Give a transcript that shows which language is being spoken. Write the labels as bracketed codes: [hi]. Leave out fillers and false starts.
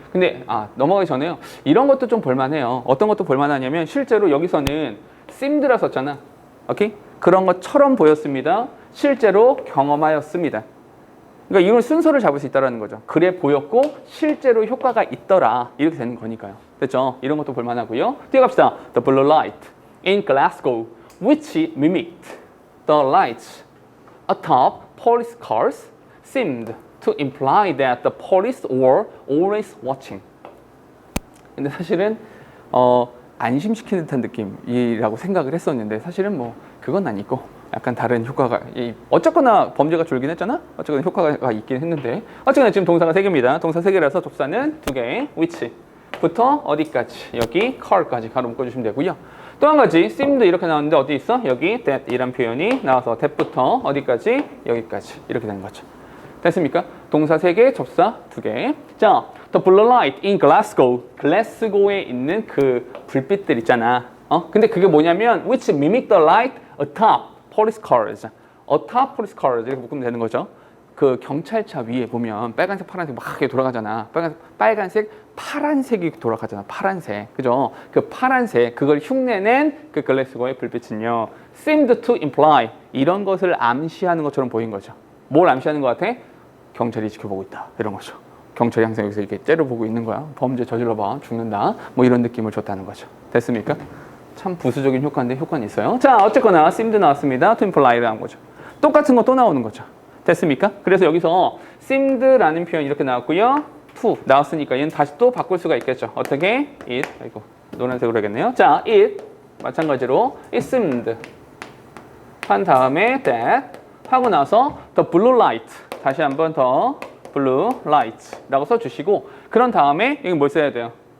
[ko] 근데 넘어가기 전에요. 이런 것도 좀 볼만해요. 어떤 것도 볼만하냐면 실제로 여기서는 seemed라 썼잖아. 오케이? 그런 것처럼 보였습니다. 실제로 경험하였습니다. 그러니까 이런 순서를 잡을 수 있다는 거죠. 그래 보였고 실제로 효과가 있더라. 이렇게 되는 거니까요. 됐죠? 이런 것도 볼만하고요. 뒤에 갑시다. [en] The blue light in Glasgow which mimicked the lights atop police cars seemed to imply that the police were always watching. [ko] 근데 사실은 안심시키는 듯한 느낌이라고 생각을 했었는데 사실은 뭐 그건 아니고 약간 다른 효과가 어쨌거나 범죄가 줄긴 했잖아. 어쨌거나 효과가 있긴 했는데 어쨌거나 지금 동사가 3개입니다. 동사 3개라서 접사는 2개. which부터 어디까지? 여기 car까지 가로 묶어주시면 되고요. 또 한 가지 seemed 이렇게 나왔는데 어디 있어? 여기 that 이란 표현이 나와서 that부터 어디까지? 여기까지 이렇게 되는 거죠. 됐습니까? 동사 3개, 접사 2개. 자, [en] the blue light in Glasgow. [ko] 글래스고에 있는 그 불빛들 있잖아. 근데 그게 뭐냐면 [en] which mimic the light atop police cars. atop police cars [ko] 이렇게 묶으면 되는 거죠. 그 경찰차 위에 보면 빨간색, 파란색 막 이렇게 돌아가잖아. 빨간색, 파란색이 돌아가잖아. 파란색. 그죠? 그 파란색, 그걸 흉내낸 그 글래스고의 불빛은요. [en] seemed to imply [ko] 이런 것을 암시하는 것처럼 보인 거죠. 뭘 암시하는 것 같아? 경찰이 지켜보고 있다. 이런 거죠. 경찰이 항상 여기서 이렇게 째려보고 있는 거야. 범죄 저질러봐. 죽는다. 뭐 이런 느낌을 줬다는 거죠. 됐습니까? 참 부수적인 효과인데 효과는 있어요. 자, 어쨌거나 seemed 나왔습니다. to imply를 한 거죠. 똑같은 거 또 나오는 거죠. 됐습니까? 그래서 여기서 seemed라는 표현이 이렇게 나왔고요. to 나왔으니까 얘는 다시 또 바꿀 수가 있겠죠. 어떻게? it. 아이고, 노란색으로 하겠네요. 자, it. 마찬가지로 it seemed. 한 다음에 that. 하고 나서 the blue light. 다시 한번 더 blue light라고 써주시고 그런 다음에 여기 뭘 써야 돼요?